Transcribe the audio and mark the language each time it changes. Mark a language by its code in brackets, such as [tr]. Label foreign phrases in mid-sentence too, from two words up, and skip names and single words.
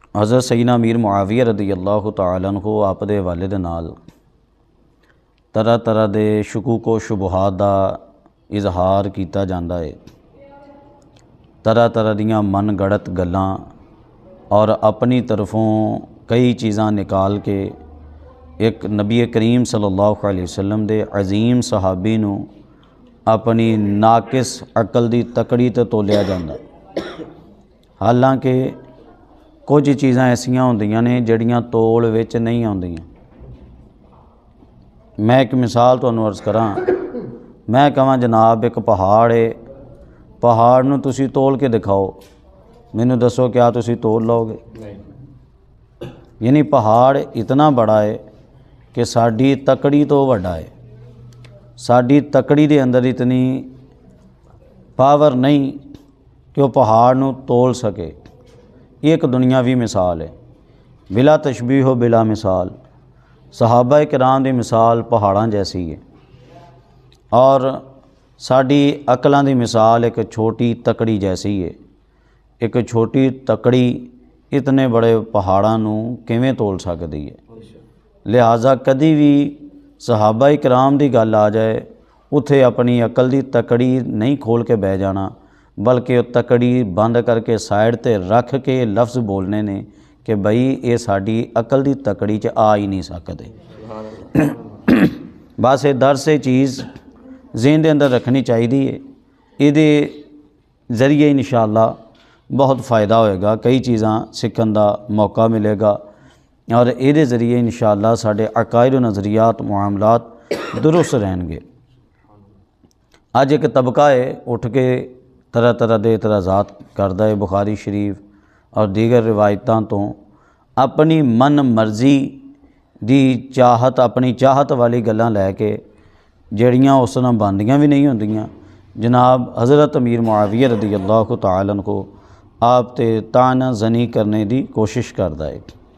[pa] حضرت سیدنا امیر معاویہ [ar] رضی اللہ تعالیٰ عنہ [pa] آپ دے حوالے دے نال طرح طرح دے شکوک و شبہات دا اظہار کیتا جاندا ہے، طرح طرح دیاں من گڑت گلاں اور اپنی طرفوں کئی چیزاں نکال کے ایک نبی کریم [ar] صلی اللہ علیہ وسلم [pa] دے عظیم صحابی نو اپنی ناقص عقل دی تکڑی تے تولیا جاندا، حالانکہ کچھ چیزاں ایسیاں ہوندیاں نے جڑیاں تول وچ نہیں آندیاں۔ میں ایک مثال تانوں عرض کراں، میں کہاں جناب ایک پہاڑ ہے، پہاڑ نو تسی تول کے دکھاؤ، مینوں دسو کیا تسی تول لو گے؟ یعنی پہاڑ اتنا بڑا ہے کہ ساڈی تکڑی تو وڈا ہے، ساڈی تکڑی دے اندر اتنی پاور نہیں کہ وہ پہاڑ نو تول سکے۔ یہ ایک دنیاوی مثال ہے، بلا تشبیہ و بلا مثال۔ صحابہ کرام دی مثال پہاڑاں جیسی ہے اور ساڈی عقلاں دی مثال ایک چھوٹی تکڑی جیسی ہے۔ ایک چھوٹی تکڑی اتنے بڑے پہاڑاں نو کیویں تول سکدی ہے؟ لہٰذا کدی بھی صحابہ کرام دی گل آ جائے اتھے اپنی عقل دی تکڑی نہیں کھول کے بہ جانا، بلکہ تکڑی بند کر کے سائڈ تے رکھ کے لفظ بولنے نے کہ بھئی یہ ساڈی عقل دی تکڑی چ آ ہی نہیں سکدے۔ بس یہ درس چیز ذہن دے اندر رکھنی چاہیے، یہ ذریعے انشاءاللہ بہت فائدہ ہوئے گا، کئی چیزاں سیکھن دا موقع ملے گا اور یہ ذریعے انشاءاللہ ساڈے عقائد و نظریات معاملات درست رہن گے۔ اج ایک طبقہ ہے اٹھ کے طرح طرح دے اعتراضات کردا ہے بخاری شریف اور دیگر روایتاں تو اپنی من مرضی دی چاہت، اپنی چاہت والی گلاں لے کے جڑیاں اس نال بندیاں بھی نہیں ہوندیاں، جناب حضرت امیر معاویہ [ar] رضی اللہ تعالیٰ عنہ [pa] کو آپ تے طعن زنی کرنے دی کوشش کردا ہے۔